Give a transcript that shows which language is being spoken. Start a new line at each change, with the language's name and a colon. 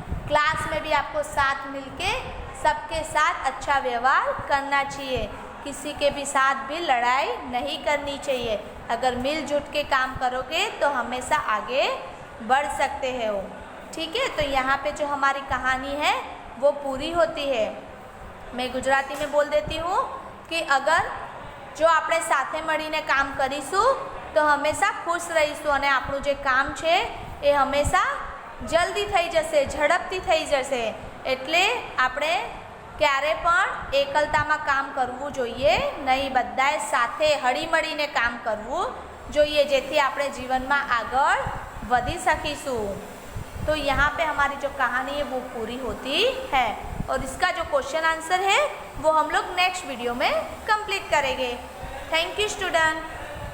Hindi: Class में भी आपको साथ मिलके सबके साथ अच्छा व्यवहार करना चाहिए, किसी के भी साथ भी लड़ाई नहीं करनी चाहिए। अगर मिलजुल के काम करोगे तो हमेशा आगे बढ़ सकते हो। ठीक है, तो यहाँ पे जो हमारी कहानी है वो पूरी होती है। मैं गुजराती में बोल देती हूँ कि अगर जो
Gujarati: આપણે સાથે મળીને કામ કરીશું તો હંમેશા ખુશ રહીશું અને આપણું જે કામ છે એ હંમેશા જલ્દી થઈ જશે, ઝડપથી થઈ જશે। એટલે આપણે ક્યારે પણ એકલતામાં કામ કરવું જોઈએ નહીં, બધાએ સાથે હળીમળીને કામ કરવું જોઈએ જેથી આપણે જીવનમાં આગળ વધી શકીશું।
Hindi: तो यहाँ पे हमारी जो कहानी है वो पूरी होती है और इसका जो क्वेश्चन आंसर है वो हम लोग नेक्स्ट वीडियो में कंप्लीट करेंगे। Thank you student.